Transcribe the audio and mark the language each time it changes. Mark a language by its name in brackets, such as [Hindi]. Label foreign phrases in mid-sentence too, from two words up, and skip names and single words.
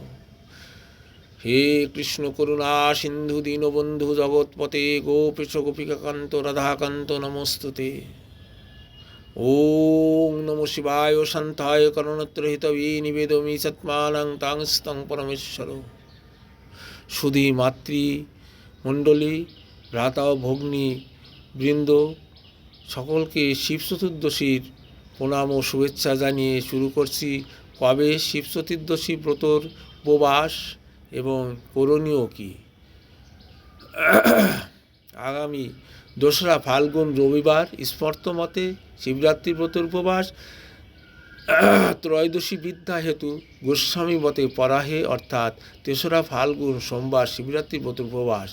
[Sanskrit] हे कृष्ण करुणा सिंधु दीनबंधु जगत्पते गोपीश गोपिकाकांत राधाकांत नमोस्तुते। ओं नमो शिवाय शांताय करुणत्रहितवे निवेदयामि सत्मानं तांस्तं परमेश्वर। [Bangla] সুধী মাতৃ মণ্ডলী ভ্রাতা ভগ্নী বৃন্দ সকলকে শিব চতুর্দশীর প্রণাম ও শুভেচ্ছা জানিয়ে শুরু করছি কবে শিব চতুর্দশী ব্রতর উপবাস এবং করণীয় কী। আগামী 2রা ফাল্গুন রবিবার স্মর্ত মতে শিবরাত্রি ব্রতর উপবাস, ত্রয়োদশী বিদ্যা হেতু গোস্বামী মতে পরাহে অর্থাৎ 3রা ফাল্গুন সোমবার শিবরাত্রি ব্রতর উপবাস।